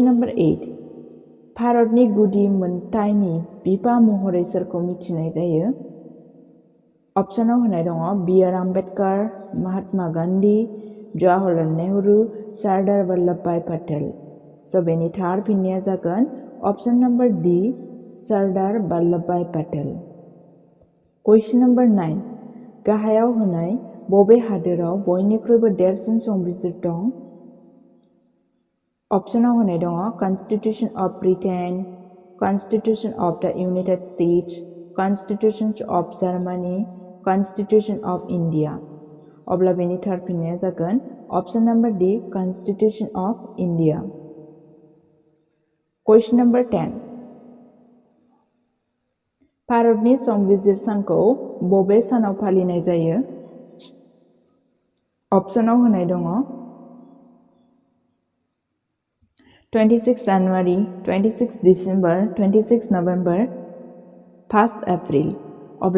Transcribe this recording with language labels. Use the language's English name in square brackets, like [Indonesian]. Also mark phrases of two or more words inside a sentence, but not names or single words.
[Bodo] नम्बर 8 भारतनि गुदि मोनथायनि बिफा महरै सोरखौ मिथिनाय जायो ऑप्शनाव होनाय दङ बी आर आम्बेडकर महात्मा गांधी जवाहरलाल नेहरू सरदार वल्लभभाई पटेल स' बेनि थार फिननाया जागोन [English] option number D [Bodo] सरदार वल्लभभाई पटेल [English] question number 9 [Bodo] गाहायाव होनाय बबे हादोराव बयनिख्रुइबो देरसिन संबिजिर दं ऑप्शनाव होनाय दङ [English] Constitution of Britain Constitution of the United States Constitution of Germany Constitution of India [Bodo] अब्ला बेनि थार फिननाया जागोन [English] option number D Constitution of India question number 10 [Bodo] भारतनि संबिजिर सानखौ बबे सानाव फालिनाय जायो ऑप्शनाव होनाय दङ 26 जानुवारि 26 डिसेम्बर 26 नभेम्बर 1 एप्रिल अब्ला